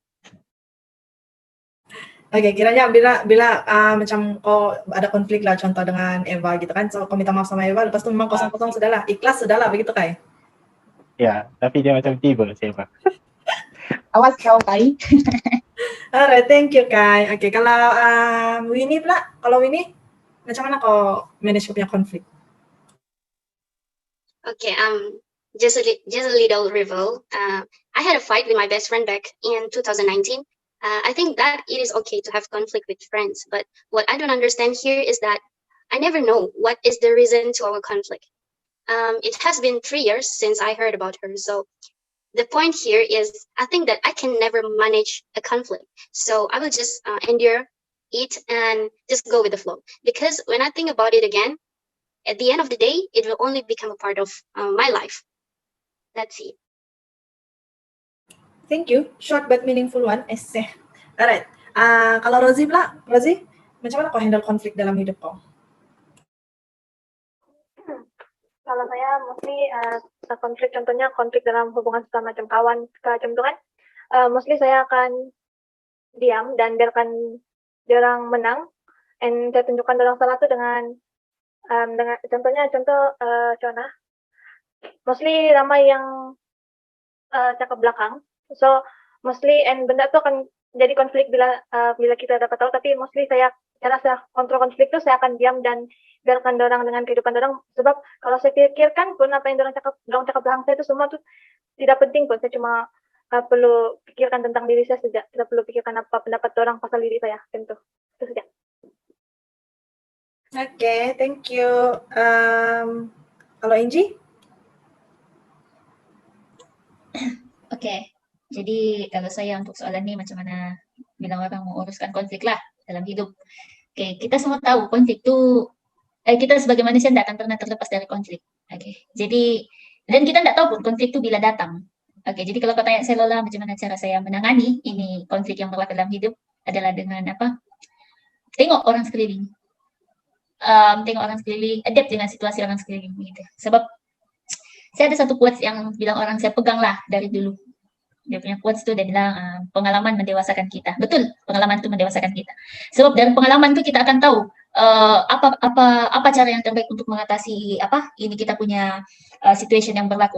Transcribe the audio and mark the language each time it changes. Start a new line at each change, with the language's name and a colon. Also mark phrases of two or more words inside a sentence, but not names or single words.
Malay: Oke, kiranya bila macam kau ada konflik lah, contoh dengan Eva gitu kan, so kau minta maaf sama Eva, lepas itu memang kosong-kosong sudahlah, ikhlas sudahlah, begitu Kai? Ya, tapi dia macam tiba siapa. Awas kau, Kai.
English: Alright, thank you Kai.
Malay: Oke, kalau Winnie pula, kalau Winnie, macam mana kau manage kau punya konflik?
English: Okay, just a little reveal. I had a fight with my best friend back in 2019. I think that it is okay to have conflict with friends, but what I don't understand here is that I never know what is the reason to our conflict. It has been 3 years since I heard about her, so the point here is I think that I can never manage a conflict, so I will just endure it and just go with the flow. Because when I think about it again, at the end of the day, it will only become a part of my life. That's it. Thank you. Short but meaningful one. Essay. Alright.
Malay: Kalau Rosie pula, Rosie, macam mana kau handle konflik dalam hidup kau? Kalau saya mostly konflik, contohnya konflik dalam hubungan sama macam kawan, macam itu kan, mostly saya akan diam dan biarkan dia orang menang, and saya tunjukkan orang salah itu dengan contohnya Chona, mostly ramai yang cakap belakang,
English: so mostly and
Malay: benda itu akan jadi konflik bila kita dapat tahu, tapi mostly cara saya kontrol konflik itu saya akan diam dan biarkan orang dengan kehidupan orang, sebab kalau saya pikirkan pun apa yang orang cakap belakang saya itu semua tuh tidak penting pun, saya cuma perlu pikirkan tentang diri saya saja, tidak perlu pikirkan apa pendapat orang pasal diri saya, tentu itu saja.
English: Okay, thank you.
Malay: Kalau Angie? Okay, jadi kalau saya untuk soalan ini macam mana bilang orang menguruskan konflik lah dalam hidup. Okay, kita semua tahu konflik itu kita sebagai manusia tidak akan pernah terlepas dari konflik. Okay, jadi dan kita tidak tahu pun konflik itu bila datang. Okay, jadi kalau kau tanya saya Lola macam mana cara saya menangani ini konflik yang berlaku dalam hidup adalah dengan apa? Tengok orang sekeliling. Tengok orang sekeliling, adapt dengan situasi orang sekeliling gitu. Sebab saya ada satu quotes yang bilang orang saya pegang lah dari dulu. Dia punya quotes itu dia bilang pengalaman mendewasakan kita. Betul, pengalaman itu mendewasakan kita. Sebab dari pengalaman itu kita akan tahu apa cara yang terbaik untuk mengatasi ini kita punya situation yang berlaku.